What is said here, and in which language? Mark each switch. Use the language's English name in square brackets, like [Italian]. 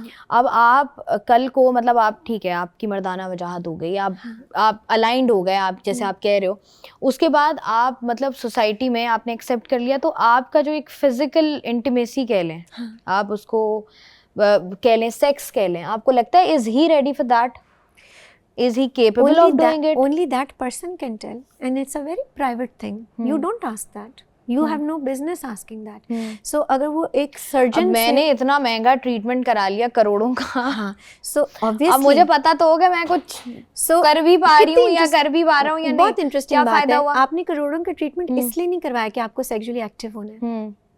[Urdu] اب آپ کل کو مطلب آپ ٹھیک ہے, آپ کی مردانہ وجاہت ہو گئی, آپ الائنڈ ہو گئے, آپ جیسے آپ کہہ رہے ہو, اس کے بعد آپ مطلب سوسائٹی میں آپ نے ایکسیپٹ کر لیا, تو آپ کا جو ایک فزیکل انٹیمیسی کہہ لیں, آپ اس کو کہہ لیں سیکس کہہ لیں, آپ کو لگتا ہے [English] Is he ready for that, is he capable of doing it? Only that person can tell, and it's a very private thing. You don't ask that. You have no business asking that. [Urdu] So اگر وہ ایک surgeon, میں نے اتنا مہنگا treatment کرا لیا کروڑوں کا, [English] so obviously [Urdu] اب مجھے پتا تو ہوگا میں کچھ کر بھی پا رہی ہوں یا کر بھی پا رہا ہوں یا نہیں. بہت انٹرسٹنگ بات ہے, آپ نے کروڑوں کا ٹریٹمنٹ اس لیے نہیں کروایا کہ آپ کو سیکچولی ایکٹیو ہونا ہے.